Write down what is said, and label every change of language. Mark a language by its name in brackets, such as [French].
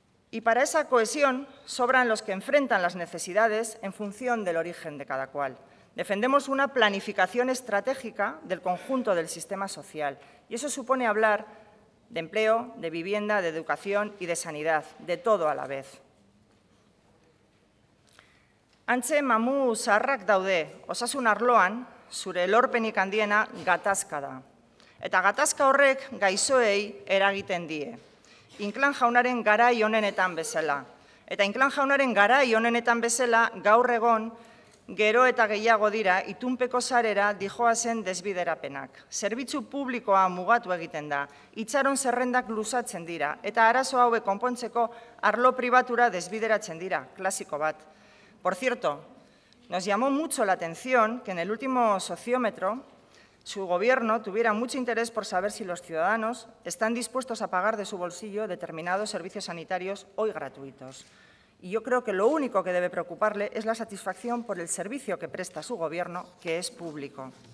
[Spanish] Y para esa cohesión sobran los que enfrentan las necesidades en función del origen de cada cual. Defendemos una planificación estratégica del conjunto del sistema social y eso supone hablar de empleo, de vivienda, de educación y de sanidad, de todo a la vez. [Basque] Antxe mamu zaharrak daude, osasun arloan, zure lorpenik handiena gatazka da. Eta gatazka horrek gaixoei eragiten die. Inclán jaunaren garai honenetan bezala. Eta Inclán jaunaren garai honenetan bezala gaur egon gero eta gehiago dira itunpeko sarera dijoazen desbiderapenak. Zerbitzu publikoa mugatu egiten da, itxaron zerrendak luzatzen dira, eta arazo hauek konpontzeko arlo pribatura desbideratzen dira, klasiko bat. [Spanish] Por cierto, nos llamó mucho la atención que en el último sociómetro su Gobierno tuviera mucho interés por saber si los ciudadanos están dispuestos a pagar de su bolsillo determinados servicios sanitarios hoy gratuitos. Y yo creo que lo único que debe preocuparle es la satisfacción por el servicio que presta su Gobierno, que es público.